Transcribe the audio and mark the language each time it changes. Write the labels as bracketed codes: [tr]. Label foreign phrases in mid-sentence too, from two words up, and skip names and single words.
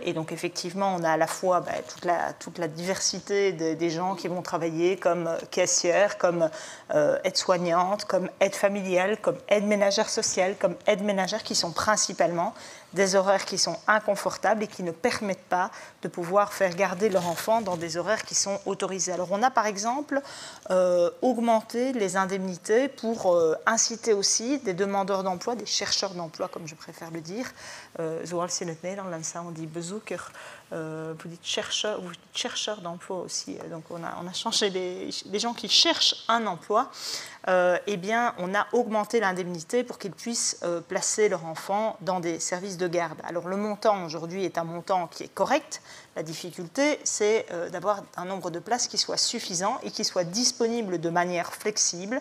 [fr] Et donc effectivement, on a à la fois toute la diversité des gens qui vont travailler comme caissière, comme aide-soignante, comme aide familiale, comme aide ménagère sociale, comme aide ménagère, qui sont principalement des horaires qui sont inconfortables et qui ne permettent pas de pouvoir faire garder leur enfant dans des horaires qui sont autorisés. Alors on a par exemple augmenté les indemnités pour inciter aussi des demandeurs d'emploi, des chercheurs d'emploi comme je préfère le dire. [nl] Zoals in het Nederlands, [fr] on dit [nl] bezoeker, [fr] vous dites chercheur d'emploi aussi. Donc on a changé les gens qui cherchent un emploi. Eh bien, on a augmenté l'indemnité pour qu'ils puissent placer leur enfant dans des services de garde. Alors, le montant aujourd'hui est un montant qui est correct. La difficulté, c'est d'avoir un nombre de places qui soit suffisant et qui soit disponible de manière flexible.